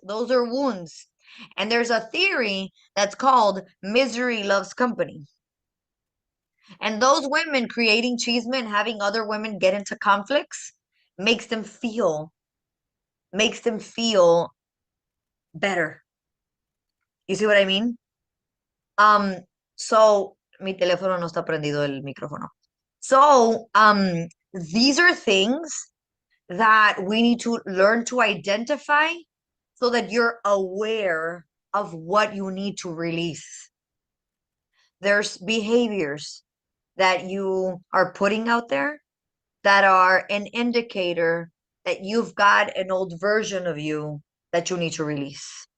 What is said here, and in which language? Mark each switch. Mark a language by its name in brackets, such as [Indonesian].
[English] Those are wounds. And there's a theory that's called misery loves company. And those women creating chisme and having other women get into conflicts makes them feel better. You see what I mean? [Spanish] So mi teléfono no está prendido el micrófono. [English] So, these are things that we need to learn to identify so that you're aware of what you need to release. There's behaviors that you are putting out there that are an indicator that you've got an old version of you that you need to release.